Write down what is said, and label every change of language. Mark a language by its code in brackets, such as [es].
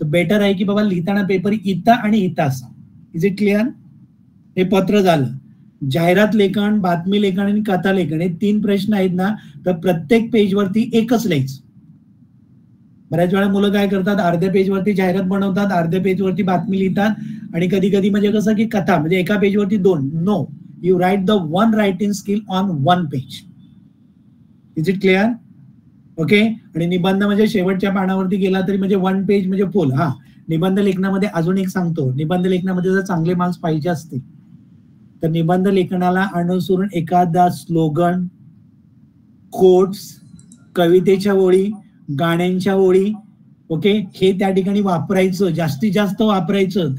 [mr] तर बेटर आहे की बाबा लिहिताना पेपर इथं आणि इथं असा. [en] Is it clear? [mr] हे पत्र झालं. जाहिरात लेखन, बातमी लेखन आणि कथा लेखन हे 3 प्रश्न आहेत ना, तर प्रत्येक पेजवरती एकच लिहायचं. बऱ्याच वेळा मुलं काय करतात, अर्ध्या पेजवरती जाहिरात बनवतात, अर्ध्या पेजवरती बातमी लिहितात आणि कधी कधी म्हणजे कसं की कथा म्हणजे एका पेजवरती 2. [en] No, you write the 1 writing skill on 1 page. Is it clear? [mr] Okay, आणि निबंध म्हणजे शेवटच्या पानावरती गेला तरी म्हणजे 1 पेज म्हणजे फुल. हा, निबंध लेखनामध्ये अजून एक सांगतो, निबंध लेखनामध्ये जर चांगले मार्क्स पाहिजे असतील तर निबंध लेखनाला अनुसरून एखादा स्लोगन, कोट्स, कवितेच्या ओळी, गाण्यांच्या ओळी, ओके, हे त्या ठिकाणी वापरायचं, जास्तीत जास्त वापरायचं.